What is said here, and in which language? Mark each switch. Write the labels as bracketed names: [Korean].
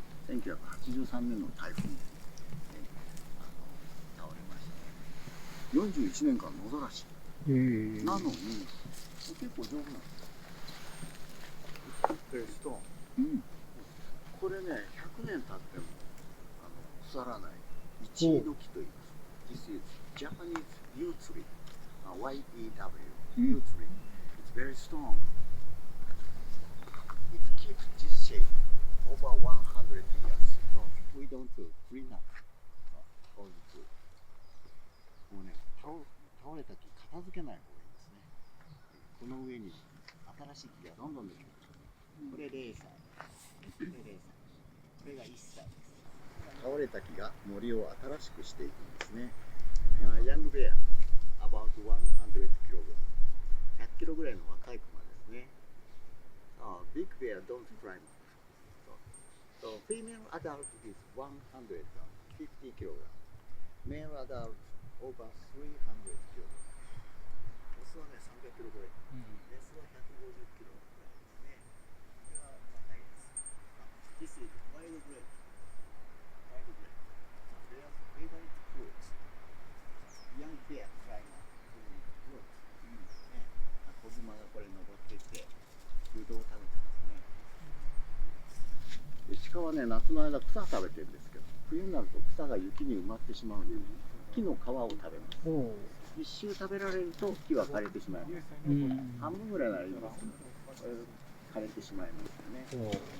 [Japanese] 1983年の台風で、倒れましたね。 41年間野ざらし。なのに、結構丈夫なんですよ。ストーン。これね、100年経っても腐らない。一位土器と言います。 [English] This is Japanese yew tree. Y-E-W. Yew tree. It's very strong. It keeps this shape over 100 years. So we don't clean up all the tree. [Japanese] もうね、倒れた木片付けない方がいいですね。この上に新しい木がどんどん出てくる。これ0歳。これ0歳。これが1歳です。倒れた木が森を新しくしていくんですね。 [English] ヤングベア、about 100 kg。 [Japanese] 100キロぐらいの若いクマですね。 [English] Big bear don't climb up. So female adult is 150 kg. Male adult over 300 kg. [Japanese] オスはね300キロぐらい。メスは150キロぐらいですね。これは若いです。 [English] This is wild grape. Wild grape. Their favorite fruit. Young bear climb up to the fruit. [Japanese] 子熊がこれ登っていってブドウを食べてますね。で鹿はね夏の間草食べてるんですけど、冬になると草が雪に埋まってしまうので、木の皮を食べます。一周食べられると木は枯れてしまいます。半分ぐらいならいいんですけど、枯れてしまいますよね。